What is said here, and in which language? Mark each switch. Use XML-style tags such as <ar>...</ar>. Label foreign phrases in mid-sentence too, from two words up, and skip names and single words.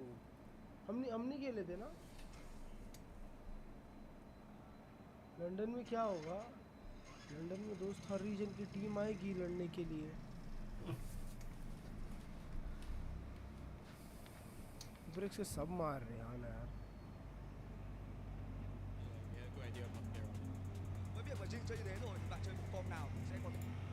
<hi>हम नहीं खेले थे ना. लंदन में क्या होगा? लंदन में दोस्त हर रीजन की टीम आएगी लड़ने के लिए. PaperX से सब मार रहे हैं यार.</hi> <vi>Với việc mà Jing chơi như thế rồi thì bạn chơi form nào thì sẽ có thể</vi>